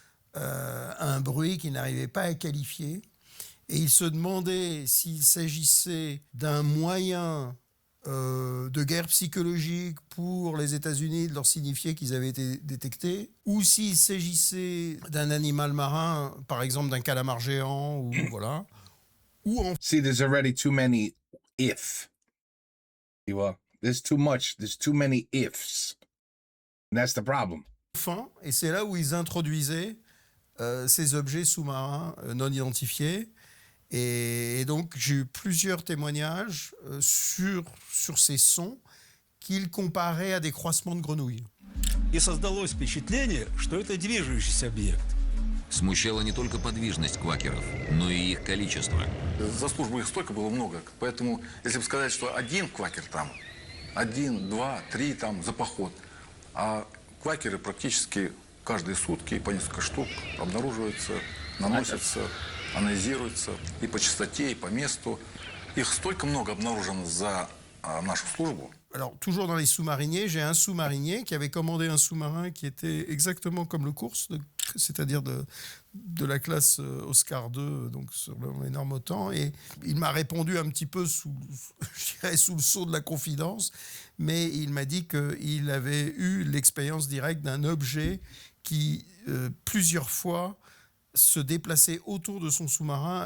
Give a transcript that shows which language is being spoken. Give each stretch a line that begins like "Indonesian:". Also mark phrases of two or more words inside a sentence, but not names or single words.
French: un bruit qu'ils n'arrivaient pas à qualifier et ils se demandaient s'il s'agissait d'un moyen de guerre psychologique pour les États-Unis de leur signifier qu'ils avaient été détectés, ou s'il s'agissait d'un animal marin, par exemple d'un calamar géant, ou voilà.
English: See, there's already too many if. You know, there's too much. There's too many ifs. And that's the problem.
French: Enfin, et c'est là où ils introduisaient ces objets sous-marins non identifiés. Et donc, j'ai eu plusieurs témoignages sur ces sons qu'ils comparaient à des croissements de grenouilles.
Russian: И создалось впечатление, что это движущийся объект. Смущала не только подвижность квакеров, но и их количество. За службу их столько было много, поэтому если бы сказать, что один квакер там, 1, 2, 3 там за поход, а квакеры практически каждые сутки по несколько штук обнаруживаются, наносятся, анализируются и по частоте, и по месту. Их столько много обнаружено за нашу службу.
French: Alors, toujours dans les sous-mariniers, j'ai un sous-marinier qui avait commandé un sous-marin qui était exactement comme le Kursk, c'est-à-dire de la classe Oscar II, donc sur l'énorme OTAN. Et il m'a répondu un petit peu sous le sceau de la confidence, mais il m'a dit qu'il avait eu l'expérience directe d'un objet qui, plusieurs fois, se déplaçait autour de son sous-marin.